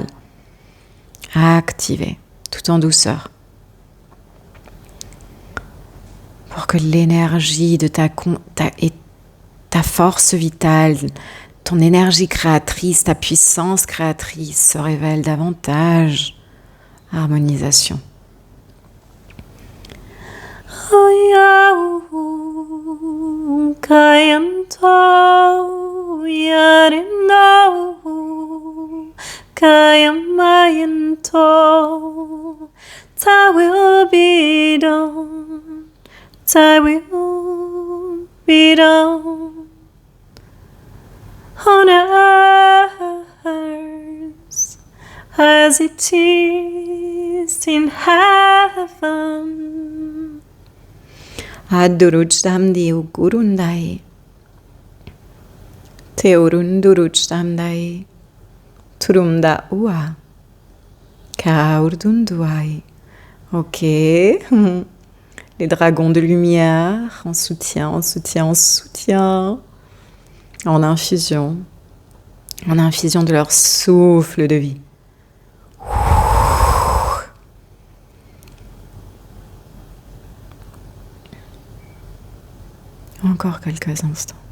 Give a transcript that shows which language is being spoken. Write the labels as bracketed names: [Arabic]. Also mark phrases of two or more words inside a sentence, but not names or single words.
[French] Activé, tout en douceur. Pour que l'énergie de ta force vitale, ton énergie créatrice, ta puissance créatrice se révèle davantage. Harmonisation. [English] Thy will be done. Thy will be done on earth as it is in heaven. Adurujdamdi ugurundai. Teurundurujdamdai. Turumda ua. Kaurdunduai. [French] Ok. Les dragons de lumière, en soutien, en soutien, en soutien. En infusion de leur souffle de vie. Encore quelques instants.